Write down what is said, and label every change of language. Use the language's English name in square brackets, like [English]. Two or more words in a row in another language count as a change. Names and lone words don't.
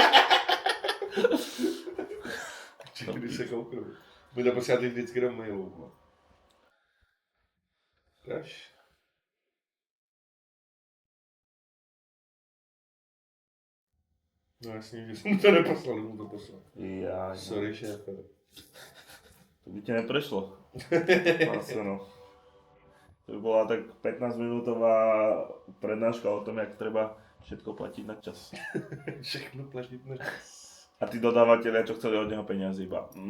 [Czech] Když se kouknu. Budu to posílat vždycky do mailu. Kaž. No jasně, že jsem mu to neposlal, mu to poslal. [Slovak] Ja, [Czech] Sorry, šéfe. [Slovak] to by ti neprešlo. Asi no. To by bola tak 15-minútová prednáška o tom, jak treba všetko platiť na čas. [Czech] Všechno platit na čas. [Slovak] A tí dodávateľia, čo chceli od neho peniaze iba.